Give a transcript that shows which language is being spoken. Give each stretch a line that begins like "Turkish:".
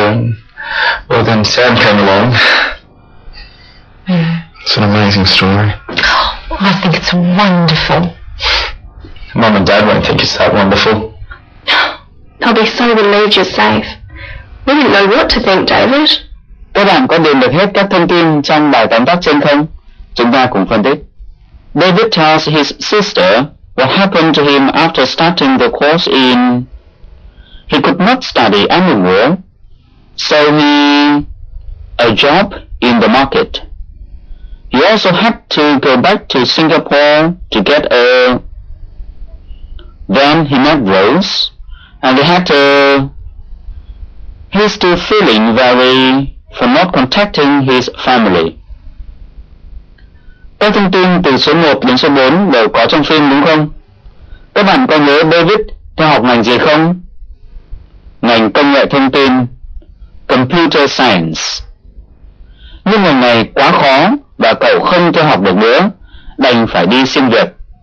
English: And, well, then Sam came along. It's an amazing story. Oh, I think it's wonderful. Mum and Dad won't think it's that wonderful. I'll be so relieved you're safe. We didn't know what to think, David.
Vietnamese: Các bạn có điền được hết các thông tin trong bài tóm tắt trên không? Chúng ta cùng phân tích.
English: David tells his sister what happened to him after starting the course in... He could not study anymore, so he... a job in the market. He also had to go back to Singapore to get a... Then he met Rose, and they had a... He's still feeling very... for not contacting his family.
Vietnamese: Các thông tin từ số 1 đến số 4 đều có trong phim đúng không? Các bạn có nhớ David theo học ngành gì không? Ngành công nghệ thông tin, Computer Science. Nhưng ngành này quá khó và cậu không theo học được nữa, đành phải đi xin việc.